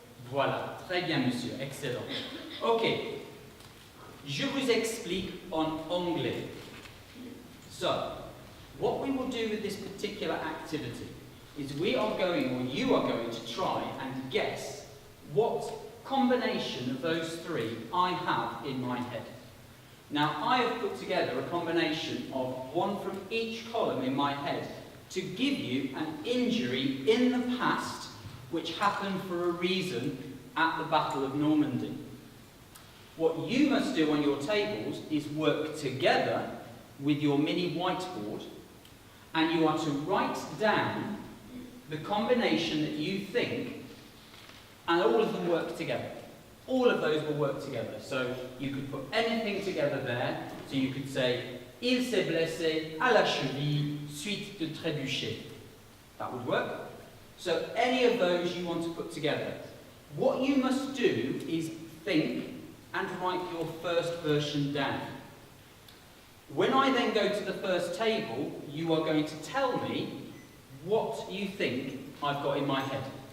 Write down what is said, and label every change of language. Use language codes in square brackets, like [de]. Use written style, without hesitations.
[fr] Voilà, très bien, monsieur, excellent. Ok, je vous explique en anglais. [en] So, what we will do with this particular activity is we are going, or you are going to try and guess what combination of those three I have in my head. Now, I have put together a combination of one from each column in my head to give you an injury in the past which happened for a reason at the Battle of Normandy. What you must do on your tables is work together with your mini whiteboard, and you are to write down the combination that you think, and all of them work together. All of those will work together. So you could put anything together there. So you could say, [fr] il s'est blessé à la cheville suite de trébuchet. [en] That would work. So any of those you want to put together. What you must do is think and write your first version down. When I then go to the first table, you are going to tell me what you think I've got in my head.